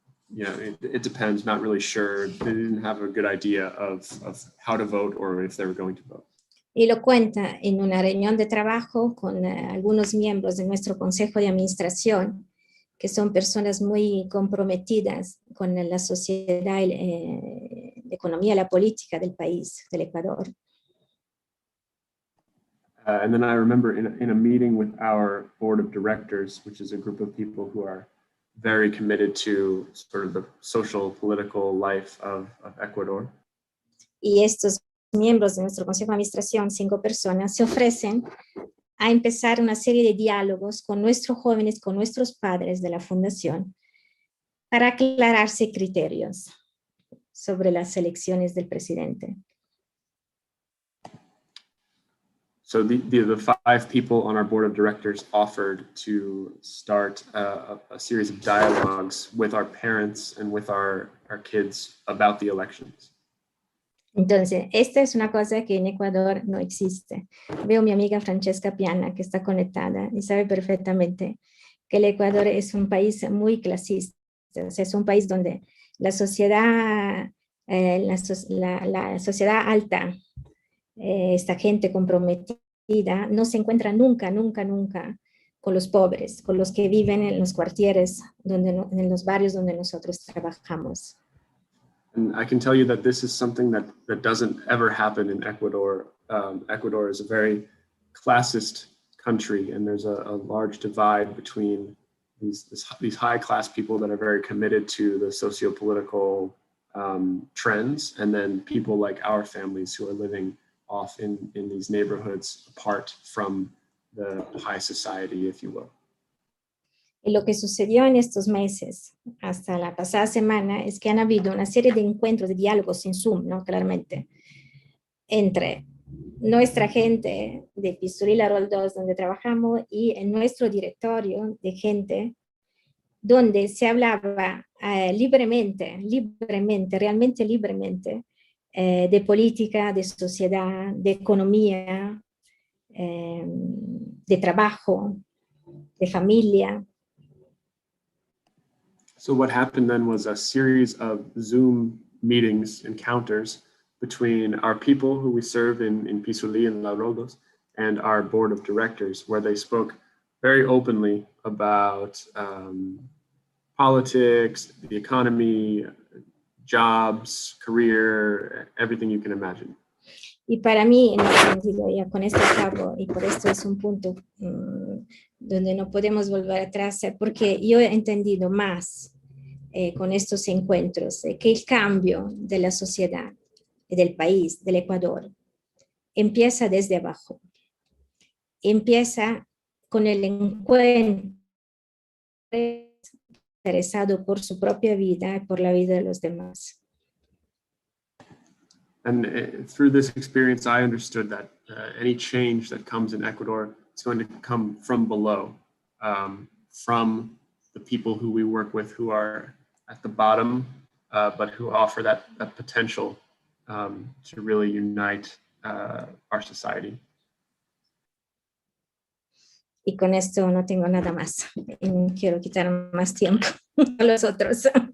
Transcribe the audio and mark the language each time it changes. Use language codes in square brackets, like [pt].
[en] it depends, not really sure. They didn't have a good idea of how to vote or if they were going to vote. [es] Y lo cuenta en una reunión de trabajo con algunos miembros de nuestro consejo de administración, que son personas muy comprometidas con la sociedad, la economía, la política del país, del Ecuador. [en] And then I remember in a meeting with our board of directors, which is a group of people who are very committed to sort of the social, political life of Ecuador. [es] Y estos miembros de nuestro consejo de administración, 5 personas, se ofrecen a empezar una serie de diálogos con nuestros jóvenes, con nuestros padres de la fundación, para aclararse criterios sobre las elecciones del presidente. [en] So the 5 people on our board of directors offered to start a series of dialogues with our parents and with our kids about the elections. [es] Entonces, esta es una cosa que en Ecuador no existe. Veo a mi amiga Francesca Piana, que está conectada y sabe perfectamente que el Ecuador es un país muy clasista. O sea, es un país donde la sociedad, la sociedad alta, esta gente comprometida, no se encuentra nunca con los pobres, con los que viven en los cuartieres, en los barrios donde nosotros trabajamos. [en] And I can tell you that this is something that doesn't ever happen in Ecuador. Ecuador is a very classist country, and there's a large divide between these high-class people that are very committed to the socio-political trends, and then people like our families who are living off in these neighborhoods apart from the high society, if you will. [es] Y lo que sucedió en estos meses, hasta la pasada semana, es que han habido una serie de encuentros, de diálogos en Zoom, ¿no? Claramente, entre nuestra gente de Pistolela Rol 2, donde trabajamos, y en nuestro directorio de gente, donde se hablaba libremente, realmente libremente, de política, de sociedad, de economía, de trabajo, de familia. [en] So what happened then was a series of Zoom meetings, encounters between our people who we serve in Pisuli and La Roldos and our board of directors, where they spoke very openly about politics, the economy, jobs, career, everything you can imagine. [es] Y para mí, en ese sentido, ya con esto acabo, y por esto es un punto donde no podemos volver atrás, porque yo he entendido más con estos encuentros que el cambio de la sociedad, del país, del Ecuador, empieza desde abajo. Empieza con el encuentro interesado por su propia vida y por la vida de los demás. [en] And through this experience, I understood that any change that comes in Ecuador is going to come from below, from the people who we work with who are at the bottom, but who offer that potential to really unite our society. [es] Y con esto no tengo nada más. No quiero quitar más tiempo a los otros.